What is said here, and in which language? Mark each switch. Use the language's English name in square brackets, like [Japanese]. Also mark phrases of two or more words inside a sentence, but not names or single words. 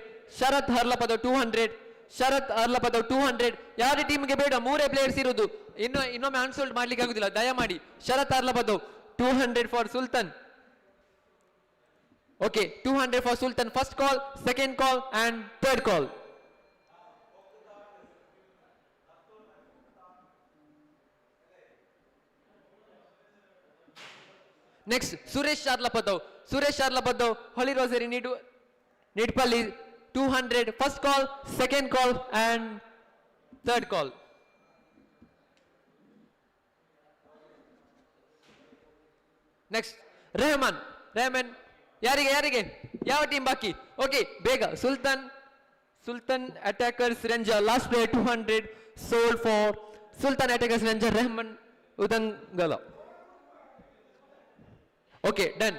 [Kannada] Sharat Arlapadov 200. Sharat Arlapadov 200. ಯಾರ ಟೀಮ್ಗೆ ಬೇಡ, ಮೂರೇ ಪ್ಲೇಯರ್ಸ್ ಇರುವುದು. ಇನ್ನೊಮ್ಮೆ ಅನ್ಸೋಲ್ಡ್ ಮಾಡ್ಲಿಕ್ಕೆ ಆಗುದಿಲ್ಲ, ದಯಮಾಡಿ. [English] Sharat Arlapadav 200 for Sultan. OK, 200 for Sultan. First call, second call, and third call. Next, Suresh Arlapadov. Suresh Arlapadov, Holy Rosary, Nidpalli, 200. First call, second call, and third call. Next, Rahman. [Kannada] ಯಾರಿಗೆ ಯಾವ ಟೀಮ್ ಬಾಕಿ? ಓಕೆ, ಬೇಗ. [English] Sultan Attackers Ranger, last player 200, sold for Sultan Attackers Ranger Rehman Udangala. OK, done.